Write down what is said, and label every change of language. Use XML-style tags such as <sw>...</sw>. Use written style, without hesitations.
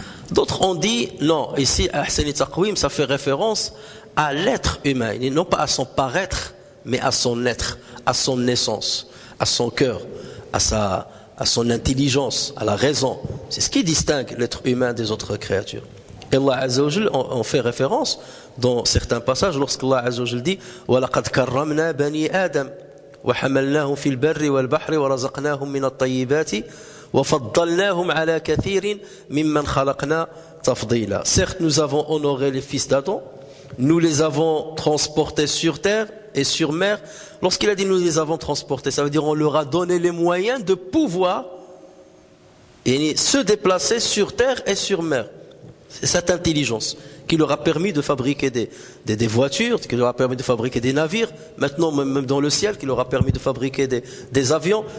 <fr>D'autres ont dit, non, ici, Ahsani Taqwim, ça fait référence à l'être humain, et non pas à son paraître, mais à son être, à son essence, à son cœur, à son intelligence, à la raison. C'est ce qui distingue l'être humain des autres créatures. Et Allah Azza wa Jal en fait référence dans certains passages lorsqu'Allah Azza wa Jal dit</fr> <ar>وَلَقَدْ كَرَّمْنَا بَنِي آدَمَ وَحَمَلْنَاهُمْ فِي الْبَرِّ وَالْبَحْرِ وَرَزَقْنَاهُمْ مِنَ الطَّيِّبَاتِ وَفَضَّلْنَاهُمْ عَلَى كَثِيرٍ مِمَّنْ خَلَقْنَا تَفْضِيلًا.</ar> <fr>Certes, nous avons honoré les fils d'Adam, nous les avons transportés sur terre et sur mer. Lorsqu'il a dit nous les avons transportés, ça veut dire on leur a donné les moyens de pouvoir se déplacer sur terre et sur mer. C'est cette intelligence qui leur a permis de fabriquer des voitures, qui leur a permis de fabriquer des navires, maintenant même dans le ciel, qui leur a permis de fabriquer des avions.</fr>